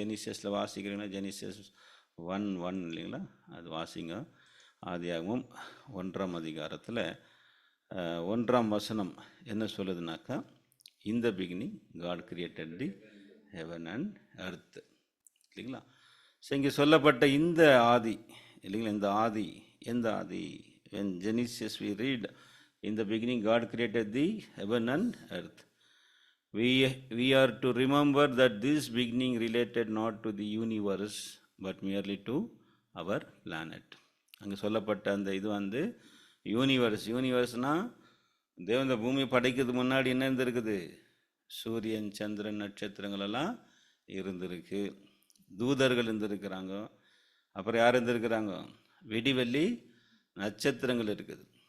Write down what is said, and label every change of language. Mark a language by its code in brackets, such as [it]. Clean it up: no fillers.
[ta] ஜெனிசியஸில் வாசிக்கிறீங்கன்னா ஜெனிசியஸ் 1:1 இல்லைங்களா, அது வாசிங்க. ஆதியாகமம் 1ஆம் அதிகாரத்தில் 1ஆம் வசனம் என்ன சொல்லுதுனாக்கா, இந்த [en] beginning God created the heaven and earth [ta] இல்லைங்களா. ஸோ இங்கே சொல்லப்பட்ட இந்த ஆதி இல்லைங்களா, இந்த ஆதி எந்த ஆதி, [en] when Genesis we read, in the beginning God created the heaven and earth. We are to remember that this beginning related not to the universe but merely to our planet. [ta] அங்கே சொல்லப்பட்ட அந்த இது யூனிவர்ஸ்னால் தேவன் இந்த பூமியை படைக்கிறதுக்கு முன்னாடி என்ன இருந்திருக்குது, சூரியன், சந்திரன், நட்சத்திரங்கள் எல்லாம் இருந்திருக்கு, தூதர்கள் இருந்திருக்கிறாங்க, அப்புறம் யார் இருந்திருக்கிறாங்க, விடிவெள்ளி நட்சத்திரங்கள் இருக்குது.